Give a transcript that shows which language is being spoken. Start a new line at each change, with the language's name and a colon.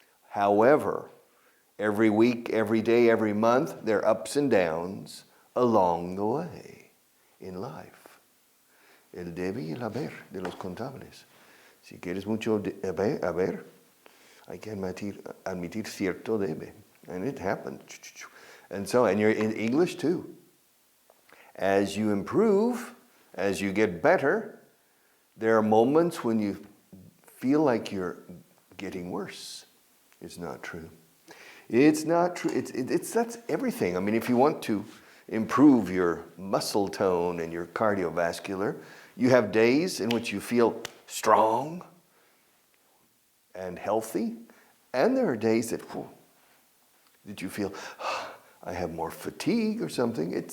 English: However, every week, every day, every month, there are ups and downs along the way in life.
Spanish: El debe y el haber de los contables. Si quieres mucho haber, hay que admitir cierto debe.
English: And it happened. And you're in English too. As you improve, as you get better, there are moments when you feel like you're getting worse. It's not true. It's not true. That's everything. I mean, if you want to improve your muscle tone and your cardiovascular, you have days in which you feel strong and healthy, and there are days that you feel, I have more fatigue or something.